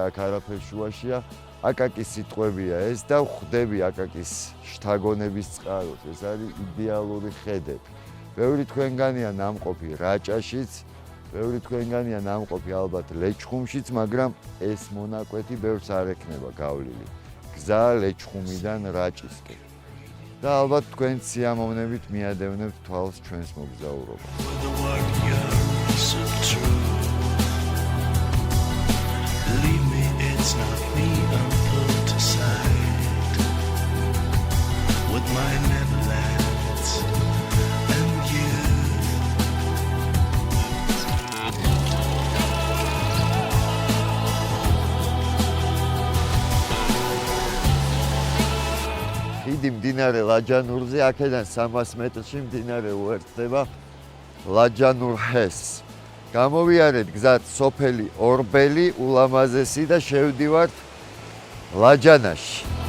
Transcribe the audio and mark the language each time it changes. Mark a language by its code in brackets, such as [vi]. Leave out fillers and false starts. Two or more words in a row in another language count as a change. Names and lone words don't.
[ka] აქ არაფერ შუაშია აკაკის სიტყვებია ეს და ვხვდები აკაკის შთაგონების წყაროს ეს არის იდეალური ხედები ბევრი თქვენგანია ნამყოფი რაჭაშიც ბევრი თქვენგანია ნამყოფი ალბათ ლეჩხუმშიც მაგრამ ეს მონაკვეთი ბევრს არ ექნება გავლილი გზა ლეჩხუმიდან რაჭისკენ და ალბათ თქვენ სიამოვნებით მიადევნებთ თვალს ჩვენს მოგზაურობას [en] It's not me I'm put aside with my Neverlands and you [ka] ხიდი მდინარე ლაჯანურზე აქედან 300 მეტრში მდინარე უერთდება ლაჯანურ ჰესს გამოვიარეთ გზად სოფელი ორბელი ულამაზესი და შევდივართ ლაჯანაში